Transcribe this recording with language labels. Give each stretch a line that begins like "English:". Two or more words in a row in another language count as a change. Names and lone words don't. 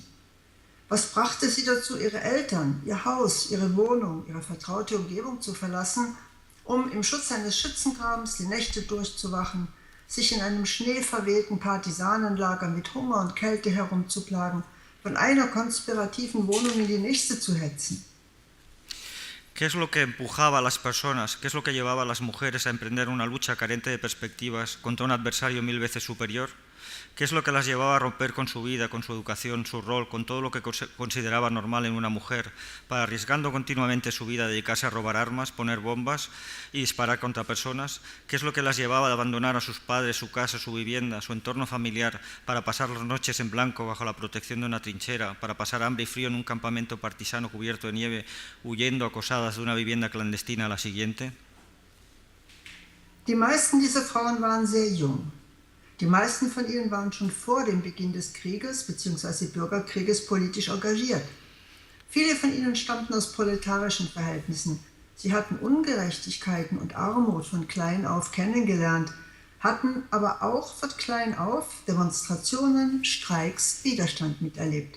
German: Was brachte sie dazu, ihre Eltern, ihr Haus, ihre Wohnung, ihre vertraute Umgebung zu verlassen, um im Schutz eines Schützengrabens die Nächte durchzuwachen, sich in einem schneeverwehten Partisanenlager mit Hunger und Kälte herumzuplagen, von einer konspirativen Wohnung in die nächste zu hetzen?
Spanish: ¿Qué es lo que empujaba a las personas, qué es lo que llevaba a las mujeres a emprender una lucha carente de perspectivas contra un adversario 1000 veces superior? ¿Qué es lo que las llevaba a romper con su vida, con su educación, su rol, con todo lo que consideraba normal en una mujer, para, arriesgando continuamente su vida, dedicarse a robar armas, poner bombas y disparar contra personas? ¿Qué es lo que las llevaba a abandonar a sus padres, su casa, su vivienda, su entorno familiar, para pasar las noches en blanco bajo la protección de una trinchera, para pasar hambre y frío en un campamento partisano cubierto de nieve, huyendo acosadas de una vivienda clandestina a la siguiente?
German: Die meisten dieser Frauen waren sehr jung. Die meisten von ihnen waren schon vor dem Beginn des Krieges bzw. Bürgerkrieges politisch engagiert. Viele von ihnen stammten aus proletarischen Verhältnissen. Sie hatten Ungerechtigkeiten und Armut von klein auf kennengelernt, hatten aber auch von klein auf Demonstrationen, Streiks, Widerstand miterlebt.